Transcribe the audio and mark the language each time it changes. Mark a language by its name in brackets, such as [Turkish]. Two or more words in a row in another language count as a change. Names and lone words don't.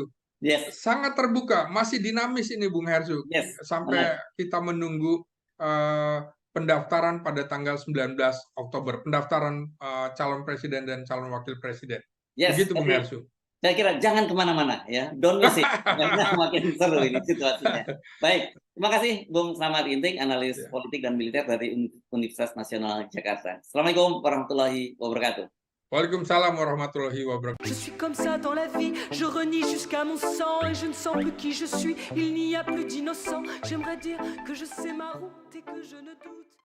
[Indonesian] Yes, Sangat terbuka, masih dinamis ini, Bung Hersu. yes. Sampai Benar. kita menunggu eh, pendaftaran pada tanggal 19 Oktober, pendaftaran calon presiden dan calon wakil presiden. Yes. Begitu, Bung Jadi Hersu. saya kira jangan kemana-mana ya, [English] don't miss it, [Indonesian] karena makin seru ini situasinya. Baik, terima kasih Bung Slamet Ginting, analis Ya. politik dan militer dari Universitas Nasional Jakarta. [Arabic] السلام عليكم ورحمة الله وبركاته. وعليكم السلام ورحمة الله [French] Je [Arabic] wabarakatuh. [French] suis comme ça dans la vie, je renie jusqu'à mon sang et je ne sens plus qui je suis, il n'y a plus d'innocent. J'aimerais dire que je sais ma route et que je ne doute